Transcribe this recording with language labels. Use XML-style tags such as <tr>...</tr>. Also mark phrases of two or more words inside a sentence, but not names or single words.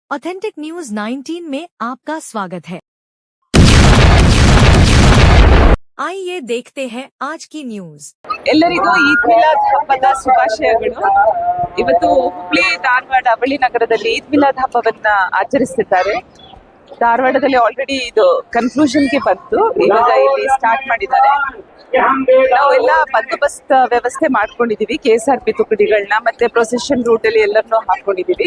<hi>ऑथेंटिक न्यूज 19 में आपका स्वागत है। आइए देखते हैं आज की न्यूज।</hi> <kn>ಎಲ್ಲರಿಗೂ ಈದ್ ಮಿಲಾದ್ ಹಬ್ಬದ ಶುಭಾಶಯಗಳು. ಇವತ್ತು ಹುಬ್ಳಿ ಧಾರವಾಡ ಅವಳಿ ನಗರದಲ್ಲಿ ಈದ್ ಮಿಲಾದ್ ಹಬ್ಬವನ್ನ ಆಚರಿಸುತ್ತಿದ್ದಾರೆ. ಧಾರವಾಡದಲ್ಲಿ ಆಲ್ರೆಡಿ ಇದು ಕನ್ಕ್ಲೂಷನ್ಗೆ ಬಂತು, ಇವಾಗ ಇಲ್ಲಿ ಸ್ಟಾರ್ಟ್ ಮಾಡಿದ್ದಾರೆ. ನಾವೆಲ್ಲ ಬಂದೋಬಸ್ತ್ ವ್ಯವಸ್ಥೆ ಮಾಡ್ಕೊಂಡಿದೀವಿ, KSRP ತುಕಡಿಗಳನ್ನ ಮತ್ತೆ</kn> <en>procession route</en> <kn>ಅಲ್ಲಿ ಎಲ್ಲರನ್ನೂ ಹಾಕೊಂಡಿದೀವಿ.</kn>